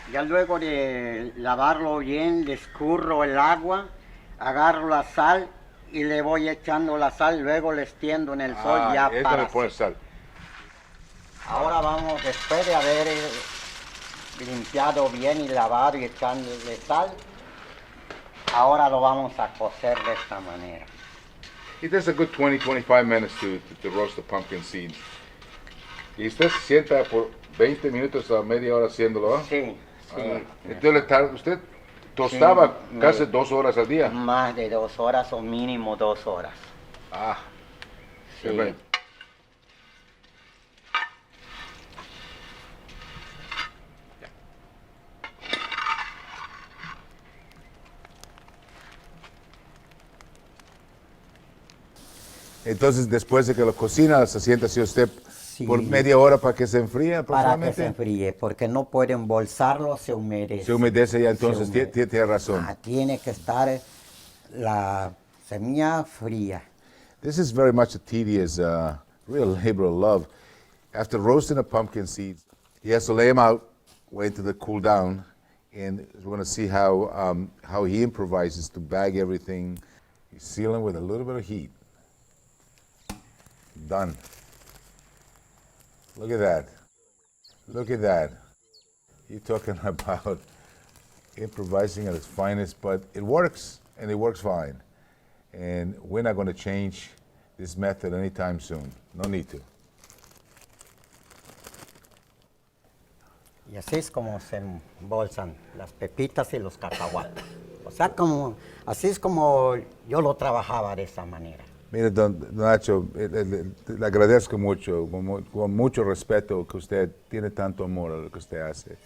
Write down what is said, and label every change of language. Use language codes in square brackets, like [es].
[es] Ya luego de lavarlo bien, le escurro el agua, agarro la sal y le voy echando la sal, luego le extiendo en el sol ya esto para... le pone sal. Ahora vamos, después de haber limpiado bien y lavado y echándole sal, ahora lo vamos a cocer de esta manera. [en] It takes a good 20-25 minutes to roast the pumpkin seeds. [es] Y usted se sienta por 20 minutos a media hora haciéndolo, ¿eh? Sí, sí. Entonces usted tostaba Sí, casi 2 horas al día. Más de 2 horas o mínimo 2 horas. Ah, Sí. qué bueno. Entonces, después de que lo cocina, se sienta así usted Sí. por media hora para que se enfríe Para que se aproximadamente. enfríe, porque no puede embolsarlo, se humedece. Se humedece ya, entonces Se humedece. tiene razón. Tiene que estar la semilla fría. [en] This is very much a tedious, real labor of love. After roasting the pumpkin seeds, he has to lay them out, wait till they cool down, and we're going to see how he improvises to bag everything. He's sealing with a little bit of heat. Done. Look at that. Look at that. You're talking about improvising at its finest, but it works, and it works fine. And we're not going to change this method anytime soon. No need to. [es] Y así es como se embolsan las pepitas y los cacahuates. O sea, así es como yo lo trabajaba de esa manera. Mire, don Nacho, le agradezco mucho, con mucho respeto que usted tiene tanto amor a lo que usted hace.